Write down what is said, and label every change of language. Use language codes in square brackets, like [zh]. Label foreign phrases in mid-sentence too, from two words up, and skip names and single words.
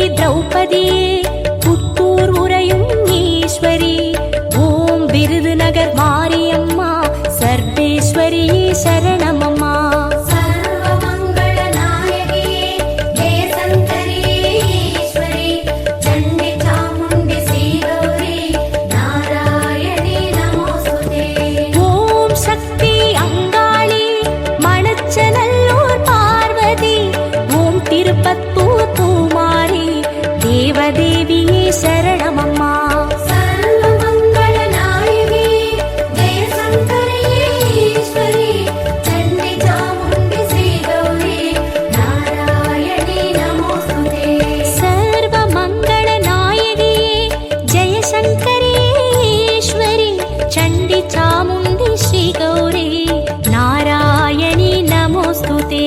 [ta] திரௌபதியே புத்தூர் உரையும் ஈஸ்வரி ஓம் விருதுநகர் மாரியம்மா சர்வேஸ்வரியே சரணமம்மா [sa] सर्वमङ्गलनायकिये जय शङ्करिये ईश्वरि चण्डि चामुण्डि श्रीगौरी नारायणि नमोऽस्तुते [ta] ஓம் சக்தி அங்காளி மணச்சநல்லூர் பார்வதி ஓம் திருப்பத்தூர் பூமாரி தேவதேவியே சரணமம்மா [sa] सर्वमङ्गलनायकिये जय शङ्करिये ईश्वरि चण्डि चामुण्डि श्रीगौरी नारायणि नमोऽस्तुते सर्व मङ्गल नायकिये जय शङ्करिये ईश्वरि चण्डि चामुण्डि श्री गौरी नारायणि नमोऽस्तुते